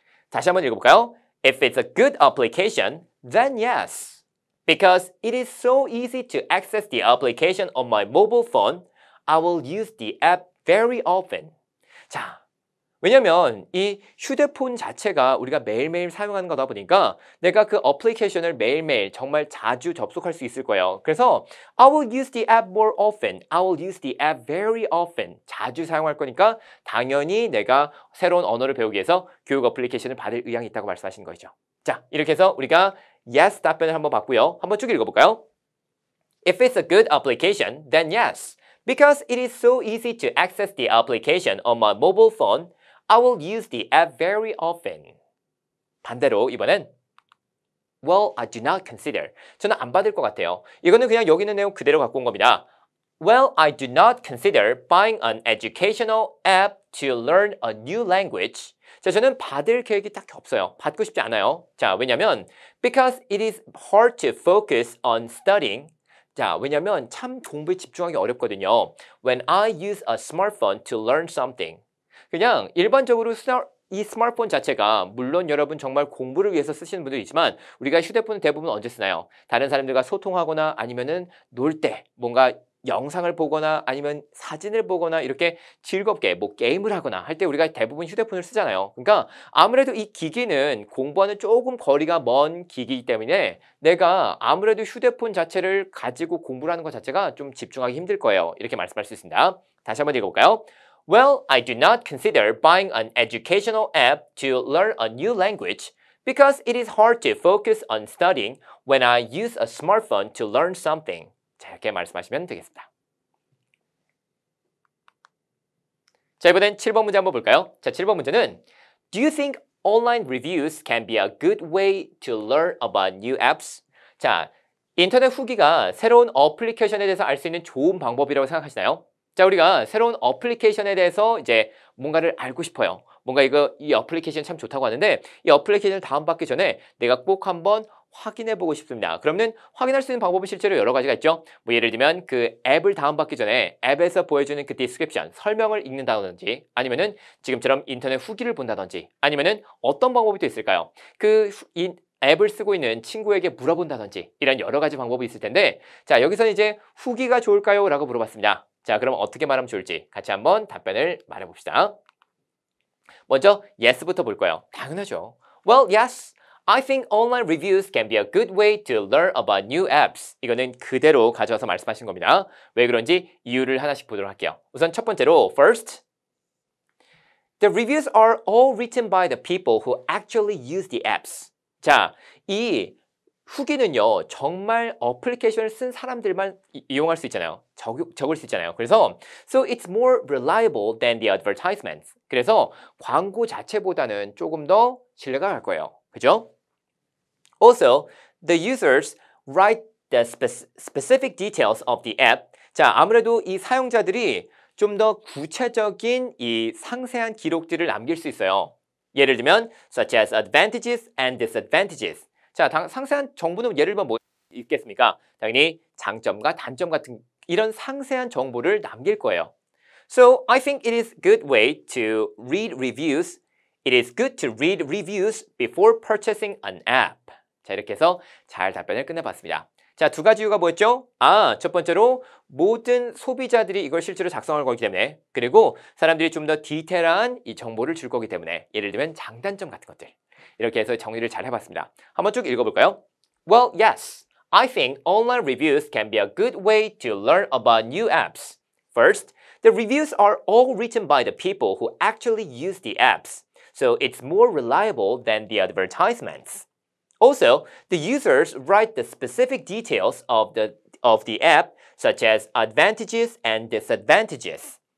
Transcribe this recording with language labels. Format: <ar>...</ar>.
<ko>다시 한번 읽어볼까요?</ko> <en>If it's a good application, then yes. Because it is so easy to access the application on my mobile phone, I will use the app very often.</en> <ko>자, 왜냐면 이 휴대폰 자체가 우리가 매일매일 사용하는 거다 보니까 내가 그 어플리케이션을 매일매일 정말 자주 접속할 수 있을 거예요. 그래서</ko> <en>I will use the app more often. I will use the app very often.</en> <ko>자주 사용할 거니까 당연히 내가 새로운 언어를 배우기 위해서 교육 어플리케이션을 받을 의향이 있다고 말씀하신 거죠. 자, 이렇게 해서 우리가 yes 답변을 한번 봤고요. 한번 쭉 읽어볼까요?</ko> <en>If it's a good application, then yes. Because it is so easy to access the application on my mobile phone, I will use the app very often.</en> <ko>반대로 이번엔</ko> <en>Well, I do not consider.</en> <ko>저는 안 받을 것 같아요. 이거는 그냥 여기 있는 내용 그대로 갖고 온 겁니다.</ko> <en>Well, I do not consider buying an educational app to learn a new language.</en> <ko>자, 저는 받을 계획이 딱히 없어요. 받고 싶지 않아요. 자, 왜냐면</ko> <en>because it is hard to focus on studying.</en> <ko>자, 왜냐면 참 공부에 집중하기 어렵거든요.</ko> <en>When I use a smartphone to learn something.</en> <ko>그냥 일반적으로 이 스마트폰 자체가 물론 여러분 정말 공부를 위해서 쓰시는 분도 있지만 우리가 휴대폰은 대부분 언제 쓰나요? 다른 사람들과 소통하거나 아니면은 놀 때 뭔가 영상을 보거나 아니면 사진을 보거나 이렇게 즐겁게 뭐 게임을 하거나 할 때 우리가 대부분 휴대폰을 쓰잖아요. 그러니까 아무래도 이 기기는 공부하는 조금 거리가 먼 기기이기 때문에 내가 아무래도 휴대폰 자체를 가지고 공부를 하는 것 자체가 좀 집중하기 힘들 거예요. 이렇게 말씀할 수 있습니다. 다시 한번 읽어볼까요?</ko> <en>Well, I do not consider buying an educational app to learn a new language because it is hard to focus on studying when I use a smartphone to learn something.</en> <ko>자, 이렇게 말씀하시면 되겠습니다. 자, 이번엔 7번 문제 한번 볼까요? 자, 7번 문제는</ko> <en>Do you think online reviews can be a good way to learn about new apps? 자,</en> <ko>인터넷 후기가 새로운 어플리케이션에 대해서 알 수 있는 좋은 방법이라고 생각하시나요? 자, 우리가 새로운 어플리케이션에 대해서 이제 뭔가를 알고 싶어요. 뭔가 이 어플리케이션 참 좋다고 하는데 이 어플리케이션을 다운받기 전에 내가 꼭 한번 확인해 보고 싶습니다. 그러면 확인할 수 있는 방법은 실제로 여러 가지가 있죠. 뭐 예를 들면 그 앱을 다운받기 전에 앱에서 보여주는 그 디스크립션, 설명을 읽는다든지 아니면은 지금처럼 인터넷 후기를 본다든지 아니면은 어떤 방법이 또 있을까요? 이 앱을 쓰고 있는 친구에게 물어본다든지 이런 여러 가지 방법이 있을 텐데 자, 여기서는 이제 후기가 좋을까요? 라고 물어봤습니다. 자, 그럼 어떻게 말하면 좋을지 같이 한번 답변을 말해봅시다. 먼저 yes부터 볼 거예요. 당연하죠.</ko> <en>Well, yes. I think online reviews can be a good way to learn about new apps.</en> <ko>이거는 그대로 가져와서 말씀하신 겁니다. 왜 그런지 이유를 하나씩 보도록 할게요. 우선 첫 번째로</ko> <en>first, the reviews are all written by the people who actually use the apps.</en> <ko>자, 이 후기는요, 정말 어플리케이션을 쓴 사람들만 이용할 수 있잖아요. 적을 수 있잖아요. 그래서</ko> <en>so it's more reliable than the advertisements.</en> <ko>그래서 광고 자체보다는 조금 더 신뢰가 갈 거예요. 그죠?</ko> <en>Also, the users write the specific details of the app.</en> <ko>자, 아무래도 이 사용자들이 좀 더 구체적인 이 상세한 기록들을 남길 수 있어요. 예를 들면</ko> <en>such as advantages and disadvantages.</en> <ko>자, 상세한 정보는 예를 들면 뭐 있겠습니까? 당연히 장점과 단점 같은 이런 상세한 정보를 남길 거예요.</ko> <en>So, I think it is a good way to read reviews. It is good to read reviews before purchasing an app.</en> <ko>자, 이렇게 해서 잘 답변을 끝내봤습니다. 자, 두 가지 이유가 뭐였죠? 첫 번째로 모든 소비자들이 이걸 실제로 작성할 거기 때문에 그리고 사람들이 좀 더 디테일한 이 정보를 줄 거기 때문에 예를 들면 장단점 같은 것들 이렇게 해서 정리를 잘 해봤습니다. 한번 쭉 읽어볼까요?</ko> <en>Well, yes. I think online reviews can be a good way to learn about new apps. First, the reviews are all written by the people who actually use the apps. So it's more reliable than the advertisements. Also, the users write the specific details of the app, such as advantages and disadvantages.</en>